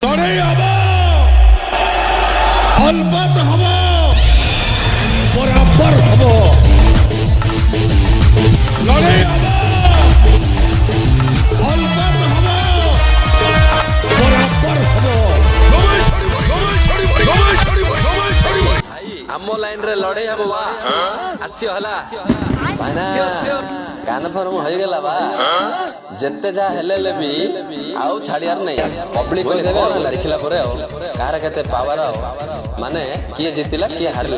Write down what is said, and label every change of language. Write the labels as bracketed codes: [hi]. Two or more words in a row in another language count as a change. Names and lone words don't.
[or] ଲଢେଇ ହବ, ଅଲବତ ହବ, ବରାବର ହବ। ଲଢେଇ ହବ, ଅଲବତ ହବ, ବରାବର ହବ। ଆମ ଲାଇନ ରେ ଲଢେଇ ହବ ବା ଆସିବ ହେଲା କାନ ଫର୍ମ ହେଇଗଲା ବା ଯେତେ ଯାହା ହେଲେ ବି ଆଉ ଛାଡିବାର ନାହିଁ। ପବ୍ଲିକ ଦେଖିଲା ପରେ ଆଉ କାହାର କେତେ ପାୱାର ଆଉ ମାନେ କିଏ ଜିତିଲା କିଏ ହାରିଲା।